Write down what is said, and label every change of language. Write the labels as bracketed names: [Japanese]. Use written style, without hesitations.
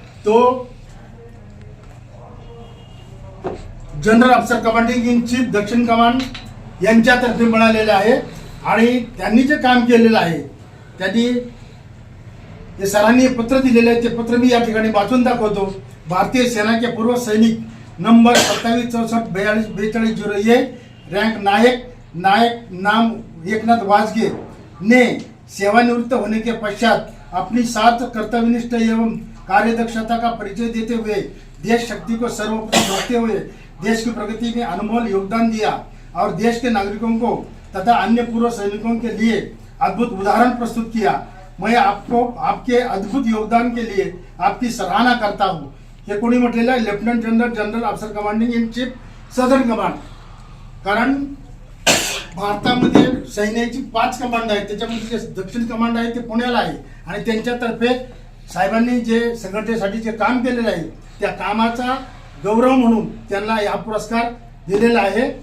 [Marathi] तो जनरल अफसर commanding in chief दक्षिण कमांड यांच्यातर्फे मिळालेला आहे. आणि त्यांनी जे काम केलेलं आहे, त्यांनी जे सरांनी पत्र दिलेलं आहे ते पत्र मी या ठिकाणी वाचून दाखवतो. [Hindi] भारतीय सेना के पूर्व सैनिक नंबर 2764424201 रैंक नायक नाम एकनाथ वाजगे ने सेवानिवृत्त होने के पश्चात अपनी सात कर्तव्यनिष्ठ एवं कार्यदक्षता का परिचय देते हुए देश शक्ति को सर्वोपरि रखते हुए देश की प्रगति में अनमोल योगदान दिया और देश के नागरिकों को तथा अन्य पूर्व सैनिकों के लिए अद्भुत उदाहरण प्रस्तुत किया. मैं आपको आपके अद्भुत योगदान के लिए आपकी सराहना करता हूँ. [Marathi] हे कोणी म्हटलेलं आहे? [English] Lieutenant general अफसर commanding in chief southern command. [Marathi] कारण भारतामध्ये सैन्याची 5 कमांड आहेत, त्याच्यामध्ये जे दक्षिण कमांड आहे ते पुण्याला आहे. आणि त्यांच्यातर्फे साहेबांनी जे संघटनेसाठी जे काम केलेलं आहे त्या कामाचा गौरव म्हणून त्यांना हा पुरस्कार दिलेला आहे.